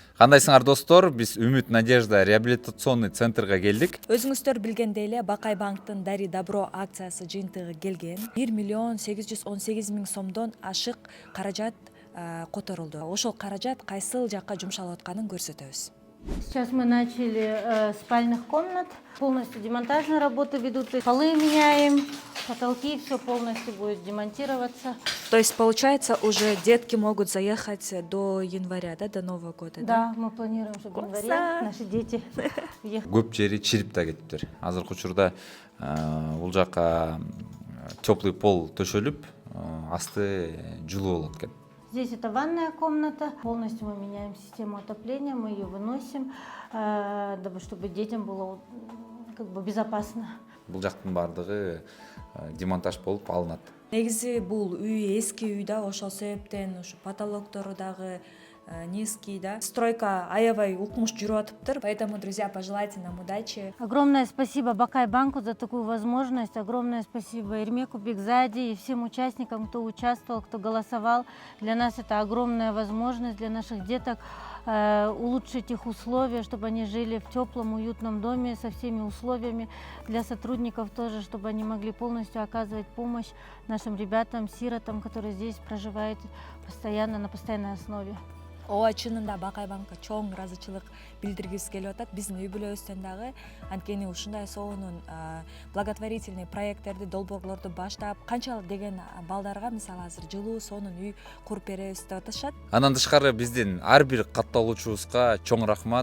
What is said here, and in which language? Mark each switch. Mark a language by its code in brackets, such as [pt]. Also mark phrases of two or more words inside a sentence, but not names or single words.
[ky] Кандайсыңар достор, биз Үмүт Надежда [ru] реабилитационный центрга [ky] келдик. Өзүңүздөр билгендей эле Бакай банктын Дари Добро акциясы жыйынтыгы келген. 1 818 000 сомдон ашык каражат которулду. Ошол каражат кайсыл жакка жумшалып атканын көрсөтөбүз. [ru] Сейчас мы начали спальных комнат. Полностью демонтажные работы ведут. Полы меняем, потолки, все полностью будет демонтироваться. То есть, получается, уже детки могут заехать до января, да, до Нового года? Да, мы планируем, что в январе наши дети въехали. [ky] Көп жери чирип да кетиптир. Азыркы учурда бул жака [ru] теплый пол [ky] төшөлүп, асты жылуу болот экен. [ru] Здесь это ванная комната. Полностью мы меняем систему отопления, мы ее выносим, дабы чтобы детям было безопасно. [ky] Бул жактын баардыгы демонтаж болуп алынат. Негизи бул үй эски үй да, ошол себептен ушу потолоктору дагы низкий, да. Стройка аябай укмуш жүрүп атыптыр. [ru] Поэтому, друзья, пожелайте нам удачи. Огромное спасибо Бакай банку за такую возможность. Огромное спасибо Эрмеку Бекзаде и всем участникам, кто участвовал, кто голосовал. Для нас это огромная возможность, для наших деток улучшить их условия, чтобы они жили в теплом, уютном доме со всеми условиями. Для сотрудников тоже, чтобы они могли полностью оказывать помощь нашим ребятам, сиротам, которые здесь проживают постоянно, на постоянной основе. [ky] Ооба, чынында Бакай банкка чоң ыраазычылык билдиргибиз келип атат. Биздин үй бүлөбүздөн дагы анткени ушундай сонун благотворительный проекттерди, долбоорлорду баштап, канчалык деген балдарга мисалы азыр жылуу сонун үй куруп беребиз деп атышат. Андан тышкары биздин ар бир катталуучубузга чоң рахмат.